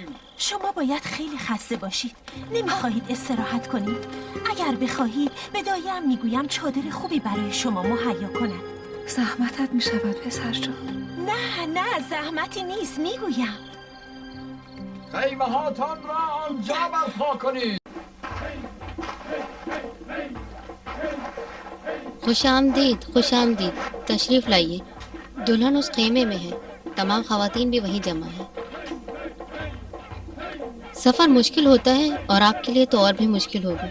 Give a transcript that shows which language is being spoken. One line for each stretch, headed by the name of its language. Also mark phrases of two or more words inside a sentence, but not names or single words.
Persian: شما باید خیلی خسته باشید. نمیخواهید استراحت کنید؟ اگر بخواهید به دایه‌ام میگویم چادر خوبی برای شما مهیا کند. زحمتت میشود پسر جان. نه زحمتی نیست، میگویم. خیمه هاتان را آنجا برپا کنید.
Urdu: خوش آمدید تشریف لائیے. دلہن اس خیمے میں ہے، تمام خواتین بھی وہیں جمع ہے. سفر مشکل ہوتا ہے اور آپ کے لیے تو اور بھی مشکل ہوگا.